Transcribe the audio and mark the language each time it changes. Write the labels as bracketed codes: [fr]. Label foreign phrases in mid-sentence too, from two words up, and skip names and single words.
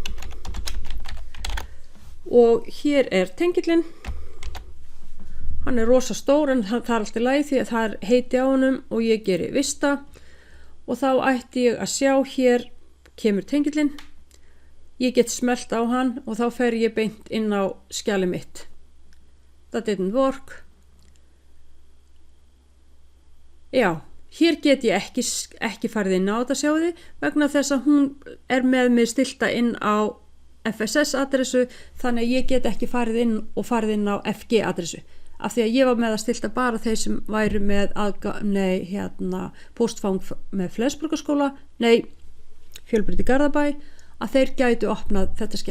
[is] Og hér er tengillin. Hann er rosa stór en það er alltaf læg því að það er heiti á honum og ég geri vista og þá ætti ég að sjá hér kemur tengillin. Ég get smelt á hann og þá fer ég beint inn á skjalið mitt. [en] That didn't work. [is] Hér get ég ekki farið inn á þetta sjáðu vegna þess að hún er með mig stilta inn á FSS adressu þannig að ég get ekki farið inn á FG adressu. Af því að ég var með að stilta bara þeir sem væru með póstfang með Flensborgarskóla, Fjölbraut í Garðabæ, að þeir gætu opnað þetta skjal.